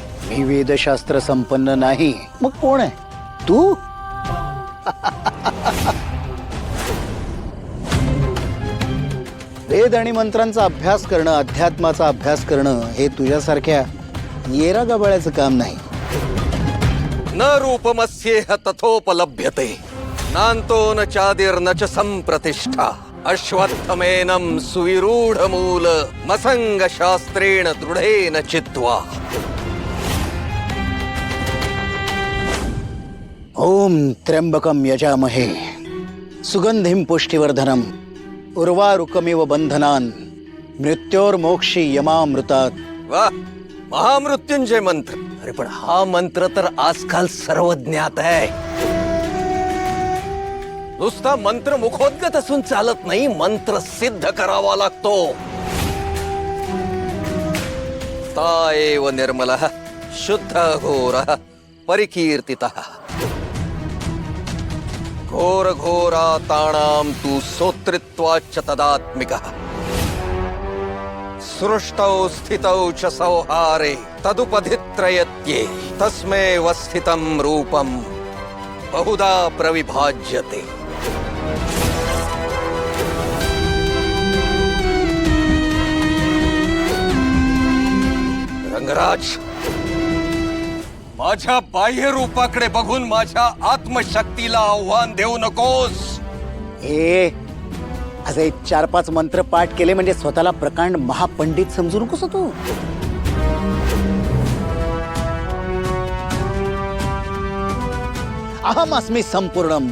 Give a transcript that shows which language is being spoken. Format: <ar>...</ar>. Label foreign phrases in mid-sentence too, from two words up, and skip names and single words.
<mr>मी वेदशास्त्र संपन्न नाही, मग कोण आहे तू? वेद आणि मंत्रांचा अभ्यास करणं, अध्यात्माचा अभ्यास करणं हे तुझ्यासारख्या येरा गबाळ्याचं काम नाही।</mr> <sa>न रूपमस्येह तथोपलभ्यते, नान्तो न चादिर न च संप्रतिष्ठा। अश्वत्थमेनं सुविरूढ मूल मसंग शास्त्रेण दृढेन चित्वा। ओम त्र्यंबकम यजामहे सुगंधिम पुष्टिवर्धनम उर्वारुकमिव बंधनान मृत्योर्मोक्षी यमामृतात।</sa> <mr>वाह, महामृत्युंजय मंत्र। अरे पण हा मंत्र तर आजकाल सर्वज्ञात आहे। नुसता मंत्र मुखोद्गत असून चालत नाही, मंत्र सिद्ध करावा लागतो।</mr> <sa>ता एव निर्मलः शुद्ध घोरः परिकीर्तितः। घोर घोरा ताणाम तू सोत्रित्वाच्च तदात्मिकः। सृष्टौ स्थितौ च सौहारे तदुपधित्रयत्ये तस्मैव स्थितं रूपं बहुधा प्रविभाज्यते।</sa> <mr>रंगराज, माझ्या बाह्य रूपाकडे बघून माझ्या आत्मशक्तीला आव्हान देऊ नकोस। ए असे 4-5 मंत्र पाठ केले म्हणजे स्वतःला प्रकांड महापंडित समजू नकोस तू।</mr> <sa>अहम अस्मी संपूर्णम।</sa>